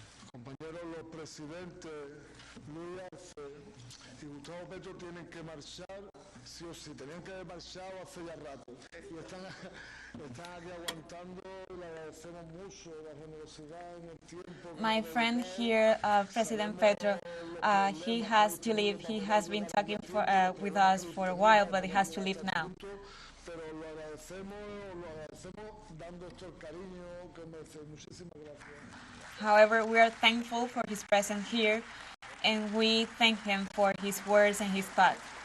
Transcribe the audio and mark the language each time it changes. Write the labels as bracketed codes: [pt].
[es] Compañeros, los presidentes Luis Arce y Gustavo Petro tienen que marchar, sí o sí, tenían que haber marchado hace ya rato. Y están aquí aguantando, le agradecemos mucho la generosidad en el tiempo. [en] My friend here, President Petro, he has to leave. He has been talking with us for a while, but he has to leave now. [es] Pero lo agradecemos dando esto el cariño que merece. Muchísimas gracias. [en] However, we are thankful for his presence here, and we thank him for his words and his thoughts.